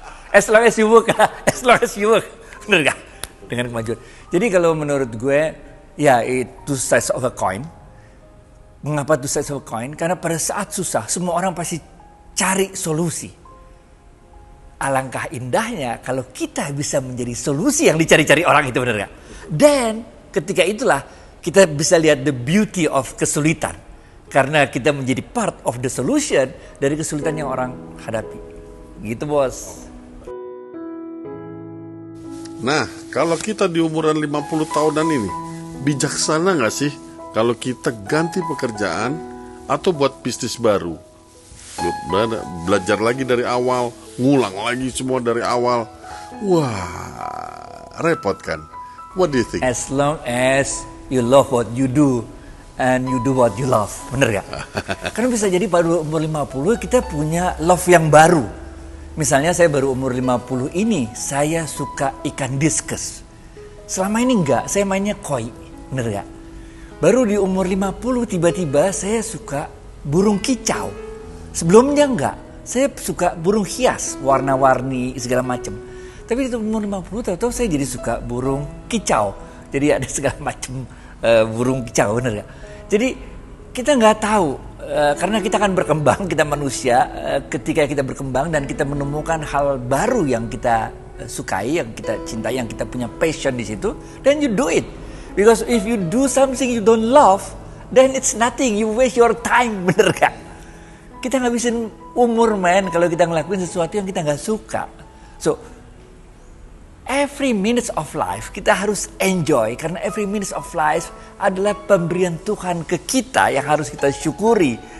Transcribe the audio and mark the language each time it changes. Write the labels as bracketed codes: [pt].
[en] As long as you work, as long as you work. [id] Bener gak? Dengan kemajuan. Jadi kalau menurut gue, ya itu [en] sides of a coin. [id] Mengapa [en] two sides of a coin? [id] Karena pada saat susah, semua orang pasti cari solusi. Alangkah indahnya kalau kita bisa menjadi solusi yang dicari-cari orang itu, benar gak? Dan ketika itulah kita bisa lihat [en] the beauty of [id] kesulitan. Karena kita menjadi [en] part of the solution [id] dari kesulitan yang orang hadapi. Gitu bos. Nah, kalau kita di umuran 50 tahunan ini, bijaksana gak sih kalau kita ganti pekerjaan atau buat bisnis baru? Belajar lagi dari awal, ngulang lagi semua dari awal. Wah, repot kan? [en] What do you think? As long as you love what you do and you do what you love. [id] Bener gak? Karena bisa jadi pada umur 50 kita punya love yang baru. Misalnya saya baru umur 50 ini, saya suka ikan diskus. Selama ini enggak, saya mainnya koi. Bener gak? Baru di umur 50 tiba-tiba saya suka burung kicau. Sebelumnya enggak, saya suka burung hias, warna-warni segala macam. Tapi di umur 50 tahu-tahu saya jadi suka burung kicau. Jadi ada segala macam burung kicau, bener gak? Jadi kita nggak tahu karena kita akan berkembang, kita manusia. Ketika kita berkembang dan kita menemukan hal baru yang kita sukai, yang kita cintai, yang kita punya passion di situ, [en] then you do it. Because if you do something you don't love, then it's nothing. You waste your time, [id] bener gak? Kita ngabisin umur men kalau kita ngelakuin sesuatu yang kita nggak suka. [en] So every minute of life [id] kita harus enjoy, karena [en] every minute of life [id] adalah pemberian Tuhan ke kita yang harus kita syukuri.